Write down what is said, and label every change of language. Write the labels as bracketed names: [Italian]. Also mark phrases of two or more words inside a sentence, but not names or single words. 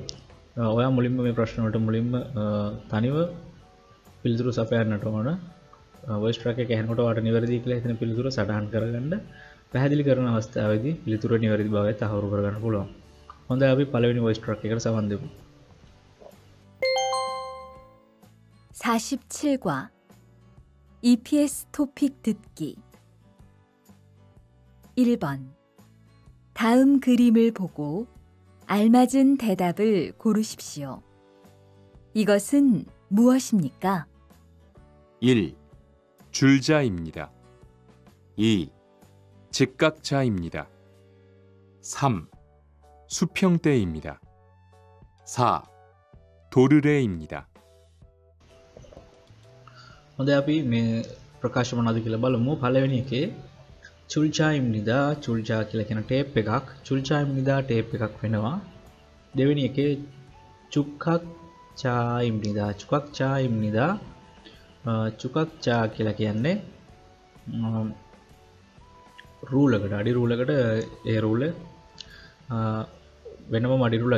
[Sinhala] ඔයා මුලින්ම මේ ප්‍රශ්න වලට මුලින්ම තනිව පිළිතුරු සපයන්නට ඕන. [English] voice track [Sinhala] එක ඇහෙනකොට ඔයාලට නිවැරදි කියලා හිතෙන පිළිතුර සටහන් කරගන්න. පැහැදිලි කරන අවස්ථාවේදී පිළිතුර නිවැරදි බවයි තහවුරු කරගන්න පුළුවන්. හොඳයි අපි පළවෙනි [English] voice track [Sinhala] එකට සවන් දෙමු. [Korean] 47과 EPS 토픽 듣기 1번 다음 그림을 보고 알맞은 대답을 고르십시오. 이것은 무엇입니까? 1, 줄자입니다. 2, 직각자입니다. 3, 수평대입니다. 4, 도르래입니다. [Sinhala] හොඳයි අපි මේ ප්‍රකාශ මොනවද කියලා බලමු. පළවෙනි එකේ චුල්චායිම්නිදා චුල්චා කියලා කියන ටේප් එකක් චුල්චායිම්නිදා ටේප් එකක් වෙනවා. දෙවෙනි එකේ [Korean] 직각 자입니다 직각 자입니다 직각 자 [Sinhala] කියලා කියන්නේ රූලකට අඩි රූලකට ඒ රූල වෙනම අඩි රූලක්.